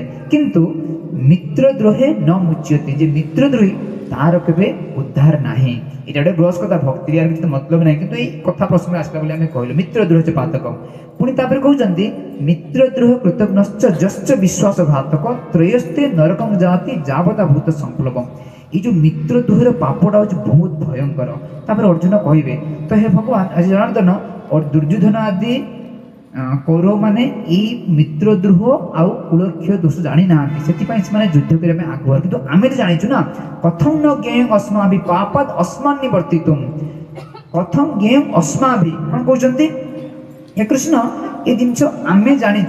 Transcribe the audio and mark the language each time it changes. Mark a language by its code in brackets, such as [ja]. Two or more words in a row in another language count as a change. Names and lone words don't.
[or] କିନ୍ତୁ [sa] ମିତ୍ରଦ୍ରୋହେ ନ ମୁଚ୍ୟତେ, [or] ଯେ ମିତ୍ରଦ୍ରୋହୀ ତାର କେବେ ଉଦ୍ଧାର ନାହିଁ। ଏଇଟା ଗୋଟେ ଗ୍ରସ୍ କଥା, ଭକ୍ତି ଆର କିଛି ମତଲବ ନାହିଁ, କିନ୍ତୁ ଏଇ କଥା ପ୍ରସଙ୍ଗ ଆସିଲା ବୋଲି ଆମେ କହିଲୁ ମିତ୍ରଦ୍ରୋହ ଯେ ପାତକ। ପୁଣି ତାପରେ କହୁଛନ୍ତି [sa] ମିତ୍ରଦ୍ରୋହ କୃତଘ୍ନଶ୍ଚ ଯଶ୍ଚ ବିଶ୍ୱାସ ଘାତକ ତ୍ରୟସ୍ତେ ନରକଂ ଯାତି ଯାବତା ଭୂତ ସଂପ୍ଳବଂ। [or] ଏଇ ଯେ ମିତ୍ରଦ୍ରୋହର ପାପଟା ହେଉଛି ବହୁତ ଭୟଙ୍କର। ତାପରେ ଅର୍ଜୁନ କହିବେ ତ ହେ ଭଗବାନ ଆଜି ଜଣାର୍ଦ୍ଦନ ଦୁର୍ଯ୍ୟୋଧନ ଆଦି କୌରବମାନେ ଏଇ ମିତ୍ରଦ୍ରୋହ ଆଉ କୁଳକ୍ଷୟ ଦୋଷ ଜାଣିନାହାନ୍ତି, ସେଥିପାଇଁ ସେମାନେ ଯୁଦ୍ଧ କରିବା ପାଇଁ ଆଗୁଆ। କିନ୍ତୁ ଆମେ ତ ଜାଣିଛୁ ନା [sa] କଥଂ ନ ଜ୍ଞେୟଂ ଅସ୍ମାଭି ପାପାଦ୍ ଅସ୍ମାନ୍ ନିବର୍ତ୍ତିତୁମ୍, କଥଂ ଜ୍ଞେୟଂ ଅସ୍ମାଭି [or] କ'ଣ କହୁଛନ୍ତି, ହେ କୃଷ୍ଣ ଏ ଜିନିଷ ଆମେ ଜାଣିଛୁ।